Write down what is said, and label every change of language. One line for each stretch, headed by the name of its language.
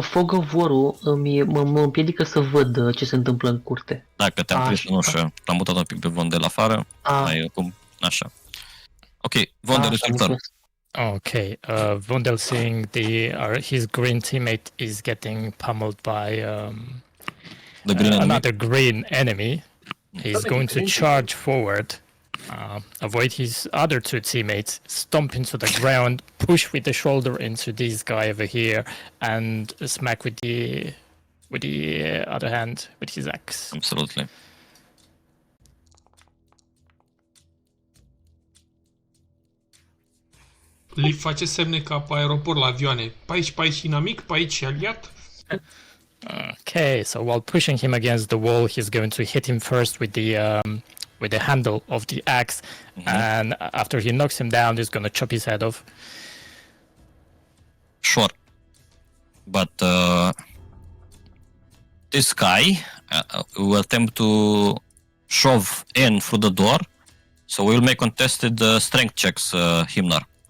Romanian: Fog of War-ul mă împiedică să văd ce se întâmplă în curte. Dacă te-am prins în ușă, l-am mutat un pic pe Vondel afară. Mai acum, așa.
English: Ok, Vondel is your turn. Okay, Vondel seeing his green teammate is getting pummeled by The green enemy. another green enemy. He's going to charge forward, avoid his other two teammates, stomp into the ground, push with the shoulder into this guy over here, and smack with the other hand with his axe. Absolutely.
Romanian: Li face semne ca pe aeroport la avioane. Pe aici inamic, pe aici aliat.
English: Okay, so while pushing him against the wall, he's going to hit him first with the handle of the axe, and after he knocks him down, he's going to chop his head off. Sure. But this guy will attempt to shove in through the door, so we'll make contested strength checks, Himnar.